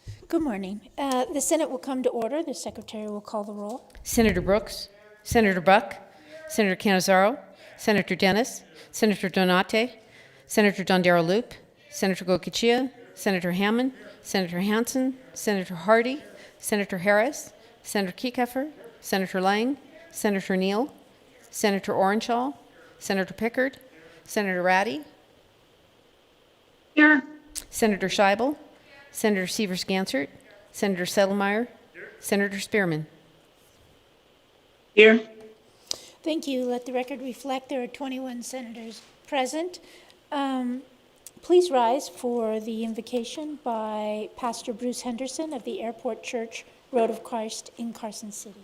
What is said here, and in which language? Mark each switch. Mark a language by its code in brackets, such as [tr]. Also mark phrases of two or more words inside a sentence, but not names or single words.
[en] Good morning. The Senate will come to order. The Secretary will call the roll. Senator Brooks, Senator Buck, Senator Cannizzaro, Senator Dennis, Senator Donate, Senator Dondero Loop, Senator Goicoechea, Senator Hammond, Senator Hansen, Senator Hardy, Senator Harris, Senator Kieckhofer, Senator Lang, Senator Neal, Senator Orenshaw, Senator Pickard, Senator Ratty, Here. Senator Scheibel, Senator Sievers-Gansert, Senator Settlemyre, Senator Spearman. Here. Thank you. Let the record reflect there are 21 senators present. Please rise for the invocation by Pastor Bruce Henderson of the Airport Church, Road of Christ in Carson City.